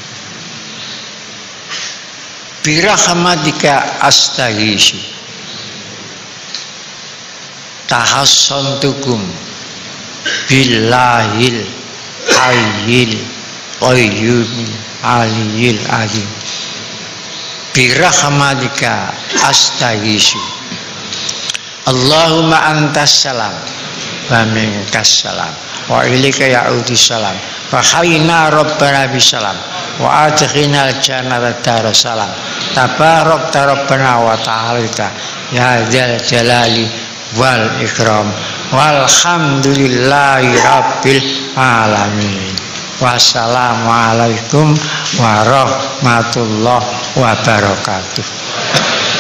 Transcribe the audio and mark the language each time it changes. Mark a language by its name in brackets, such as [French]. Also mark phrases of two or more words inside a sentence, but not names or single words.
[Arabic] برحمتك أستغيث تحصنتكم بالله الحي القيوم العلي العظيم برحمتك أستغيث اللهم أنت السلام ومنك السلام وإليك يعود السلام وحينا ربنا بالسلام وأدخلنا الجنة دار السلام تباركت ربنا وتعالى يا ذا الجلال والإكرام والحمد لله رب العالمين. والسلام عليكم ورحمة الله وبركاته.